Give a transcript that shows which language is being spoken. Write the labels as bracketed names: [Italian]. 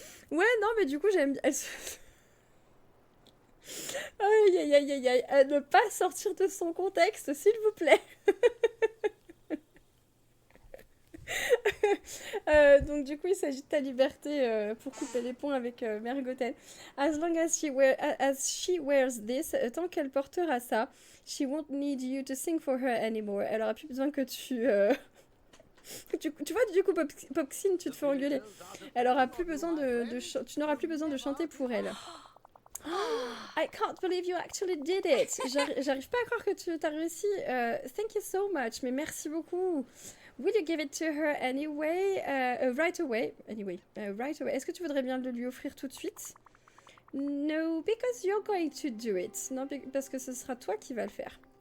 [French] Ouais, non, mais du coup, j'aime bien. Aïe, aïe, aïe, aïe, aïe. À ne pas sortir de son contexte, s'il vous plaît. Donc, du coup, il s'agit de ta liberté pour couper les ponts avec Mère Gothel. [English] As long as she wears this, [French] tant qu'elle portera ça, [English] she won't need you to sing for her anymore. [French] Elle aura plus besoin que tu. Tu vois, du coup, Popsine, tu te fais engueuler. Elle aura plus besoin tu n'auras plus besoin de chanter pour elle. [English] I can't believe you actually did it. [French] J'arrive pas à croire que tu as réussi. [English] Thank you so much. [French] Mais merci beaucoup. [English] Will you give it to her anyway? Right away. Anyway, right away. [French] Est-ce que tu voudrais bien le lui offrir tout de suite? [English] No, because you're going to do it. [French] Non, parce que ce sera toi qui va le faire.